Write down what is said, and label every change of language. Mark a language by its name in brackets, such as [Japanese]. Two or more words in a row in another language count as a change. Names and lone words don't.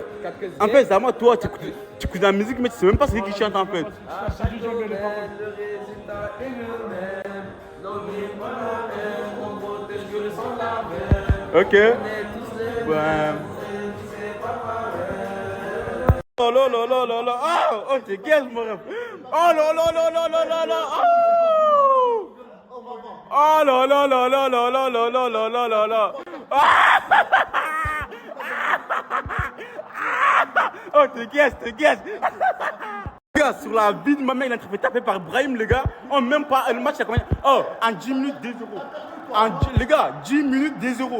[French] En fait, c'est moi, toi, tu écoutes la musique, mais tu sais même pas ce qui chante en fait. Ok. Ouais. Oh là là là là là. Oh, c'est quel mon rêve. Oh là là là là là là là. Oh là là là là là là là là là là là là. Oh, t'es guess. Les gars, sur la vie de ma mère, il est en train de taper par Brahim, les gars. Oh, même pas, le match, il y a combien? Oh, en 10 minutes, 2 euros. Les gars, 10 minutes, 2 euros.